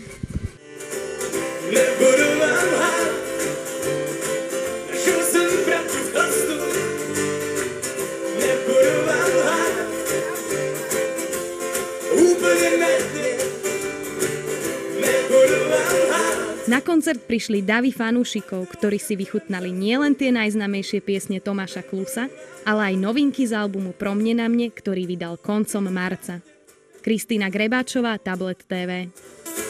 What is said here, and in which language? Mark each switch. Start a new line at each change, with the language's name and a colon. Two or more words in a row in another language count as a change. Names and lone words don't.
Czech: Nebudu vám lhát, našel jsem pravdu v chlastu. Nebudu vám lhát, úplně medně. Nebudu vám lhát.
Slovak: Na koncert prišli davy fanúšikov, ktorí si vychutnali nielen tie najznámejšie piesne Tomáša Klusa, ale aj novinky z albumu Pro mne na mne, ktorý vydal koncom marca. Kristýna Grebáčová, Tablet TV.